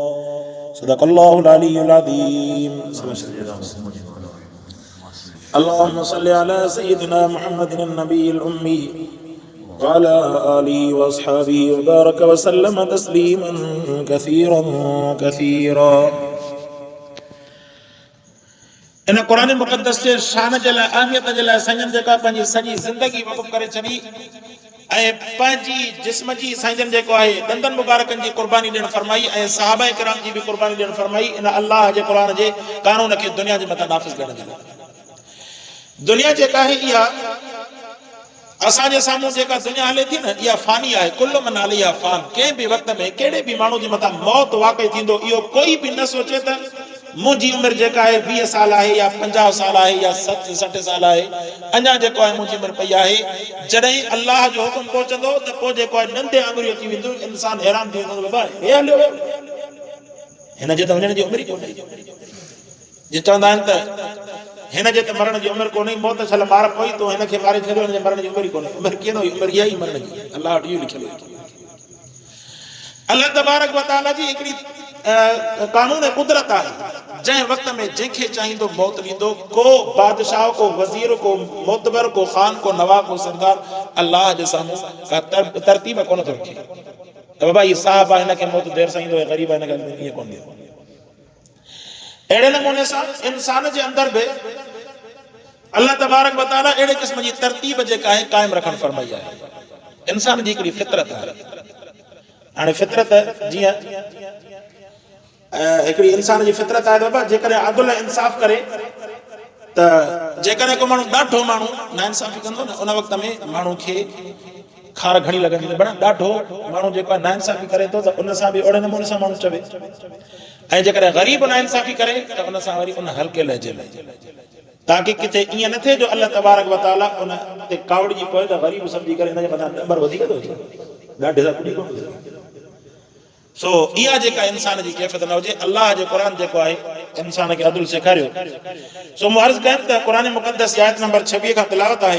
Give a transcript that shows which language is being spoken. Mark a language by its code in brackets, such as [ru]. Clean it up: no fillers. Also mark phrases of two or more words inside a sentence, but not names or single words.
[ar] صدق الله العلي العظيم. اللهم صل على سيدنا محمد النبي الأمي وعلى آله وأصحابه وبارك وسلم تسليما كثيرا كثيرا. [sd] इन कुरान मुक़द्दस जे शान जे लाइ अहमियत जे लाइ साईं जेका पंहिंजी सॼी ज़िंदगी वक़फ़ करे छॾी ऐं पंहिंजी जिस्म जी साईं जेको आहे दंदन मुबारकनि जी क़ुर्बानी ॾियणु फरमाई ऐं सहाबा किराम जी बि क़ुर्बानी ॾियणु फरमाई इन अल्लाह जे क़ुरान जे कानून खे दुनिया जे मथां नाफ़िज़ करण जे लाइ। दुनिया जेका आहे इहा असांजे साम्हूं जेका दुनिया हले थी न इहा फानी आहे। [ar] كل من عليها فان. [sd] कंहिं बि वक़्त में कहिड़े बि माण्हू जे मथां मौत वाक़ई थींदो इहो कोई बि न सोचे त मुंहिंजी उमिरि जेका आहे 20 साल आहे या 50 साल आहे या 60 साल आहे अञा जेको आहे मुंहिंजी उमिरि पई आहे। जॾहिं अल्लाह जो हुकुम पहुचंदो त पोइ जेको आहे नंढे आङुरियूं अची वेंदियूं इंसान हैरान थी वेंदो बाबा हे हलियो वियो हिन जे त वञण जी उमिरि कोन्हे। जे चवंदा आहिनि त हिन जे त मरण जी उमिरि कोन्हे मौत छल मार पई तो हिन खे मारे छॾियो हिन जे मरण जी उमिरि कोन्हे। उमिरि कीअं न हुई उमिरि इहा ई मरण जी अल्लाह वटि इहो लिखियलु आहे। [ar] الله تبارك وتعالى [sd] जी हिकिड़ी कानून कुदरत आहे जंहिं वक़्त में जंहिंखे चाहींदो मौत ॾींदो। को बादशाह को वज़ीर को मोतबर को ख़ान को नवाब को सरदार अल्लाह जे साम्हूं का तरतीब कोन थो रखे त बाबा हीउ साहब आहे हिनखे मौत देरि सां ईंदो ऐं ग़रीब आहे हिनखे ईअं कोन ॾींदो। अहिड़े नमूने सां इंसान जे अंदरि बि [ar] الله تبارك وتعالى [sd] अहिड़े क़िस्म जी तरतीब जेका आहे क़ाइमु रखणु फरमाई आहे। इंसान जी हिकिड़ी फितरत आहे। हाणे फितरत जीअं हिकिड़ी इंसान जी फितरत आहे बाबा जेकॾहिं अदल इंसाफ़ करे त जेकॾहिं को माण्हू ॾाढो माण्हू नाइंसाफ़ी कंदो न उन वक़्त में माण्हू खे खार घणी लॻंदी पर ॾाढो माण्हू जेको आहे नाइंसाफ़ी करे थो त उन सां बि ओड़े नमूने सां माण्हू चवे ऐं जेकॾहिं ग़रीब नाइंसाफ़ी करे त उन सां वरी उन हल्के लहजे में ताकी किथे ईअं न थिए जो [ar] الله تبارك وتعالى [sd] उन ते कावड़जी पए त ग़रीब सम्झी करे हिन जे मथां नंबर वधीक थो अचे ॾाढे सां पुॼी कोन सो इहा जेका इंसान जी कैफ़ियत न हुजे। अल्लाह जो क़ुरान जेको आहे इंसान खे अदल सेखारियो। सो मूं अर्ज़ कयमि त क़ुरान मुक़द्दस आयत नंबर 26 खां तिलावत आहे।